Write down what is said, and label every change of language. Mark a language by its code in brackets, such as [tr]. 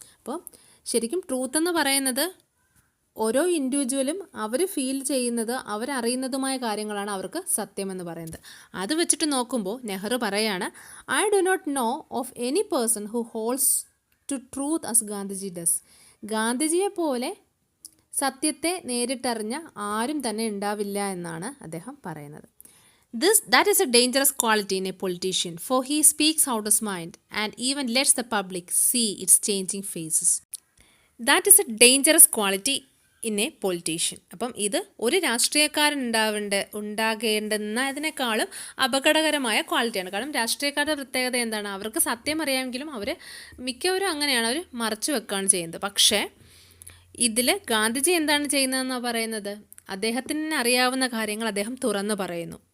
[ml] അപ്പോൾ ശരിക്കും ട്രൂത്ത് എന്ന് പറയുന്നത് ഓരോ ഇൻഡിവിജ്വലും അവർ ഫീൽ ചെയ്യുന്നത് അവരറിയുന്നതുമായ കാര്യങ്ങളാണ് അവർക്ക് സത്യം എന്ന് പറയുന്നത്. അത് വെച്ചിട്ട് നോക്കുമ്പോൾ നെഹ്റു പറയാണ്, [en] I do not know of any person who holds to truth as Gandhiji does. [ml] ഗാന്ധിജിയെ പോലെ സത്യത്തെ നേരിട്ടറിഞ്ഞ ആരും തന്നെ ഉണ്ടാവില്ല എന്നാണ് അദ്ദേഹം പറയുന്നത്. [en] That is a dangerous quality in a politician, for he speaks out his mind and even lets the public see its changing faces. That is a dangerous quality in a politician. [ml] അപ്പം ഇത് ഒരു രാഷ്ട്രീയക്കാരൻ ഉണ്ടാകേണ്ടുന്നതിനേക്കാളും അപകടകരമായ ക്വാളിറ്റിയാണ്. കാരണം രാഷ്ട്രീയക്കാരുടെ പ്രത്യേകത എന്താണ്? അവർക്ക് സത്യം അറിയാമെങ്കിലും അവർ മിക്കവരും അങ്ങനെയാണ്, അവർ മറച്ചു വെക്കുകയാണ് ചെയ്യുന്നത്. പക്ഷേ ഇതിൽ ഗാന്ധിജി എന്താണ് ചെയ്യുന്നതെന്നാണ് പറയുന്നത്? അദ്ദേഹത്തിന് അറിയാവുന്ന കാര്യങ്ങൾ അദ്ദേഹം തുറന്നു പറയുന്നു.